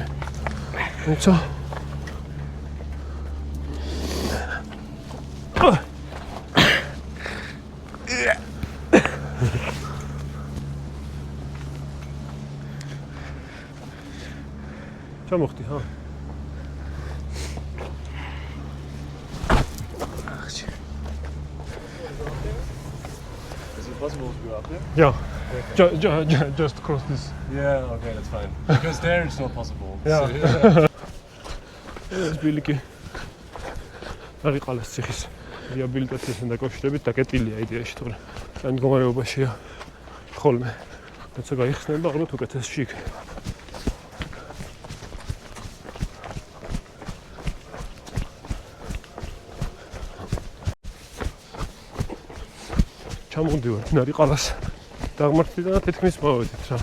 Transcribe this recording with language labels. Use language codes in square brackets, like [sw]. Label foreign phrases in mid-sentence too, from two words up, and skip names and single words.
[ka] ეცა ჩამოხდი, ჰა? [en] Is it possible to go up there? Yeah. Just cross this. Yeah, okay, that's fine. Because there it's not possible. Yeah. [ka] ეს ბილიკი არიყალას ციხის რეაბილიტაციასთან დაკავშირებით დაკეტილია იდეაში, თორე ამ მდგომარეობაშია ხოლმე. როცა გაიხსნება, ალბათ უკეთესში იქნება. ჩამოვდივართ ნარიყალას დაღმართლიდან და თითქმის მოვედით რა.